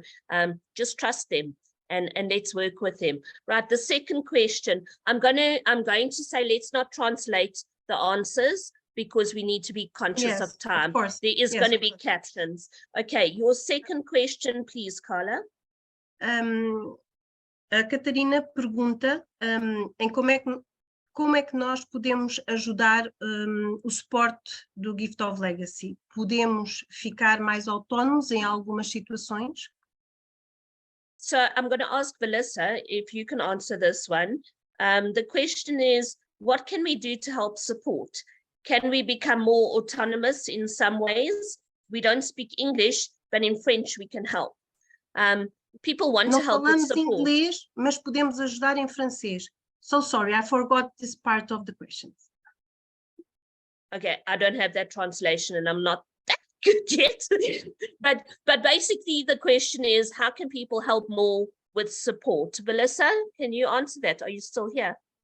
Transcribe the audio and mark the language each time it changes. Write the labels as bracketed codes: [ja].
[en] So just trust them. And let's work with them. Right, the second question, I'm going to say let's not translate the answers because we need to be conscious of time. Of course. There is going to be captions. Okay, your second question, please, Carla. [pt] A Catarina pergunta em como é que nós podemos ajudar o suporte do Gift of Legacy. Podemos ficar mais autónomos em algumas situações? [en] So I'm going to ask Melissa if you can answer this one. The question is, what can we do to help support? Can we become more autonomous in some ways? We don't speak English, but in French we can help. People want to help with support. [pt] Não falamos inglês, mas podemos ajudar em francês. [en] So sorry, I forgot this part of the questions. Okay, I don't have that translation and I'm not that good yet. but basically the question is, how can people help more with support? Melissa, can you answer that? Are you still here?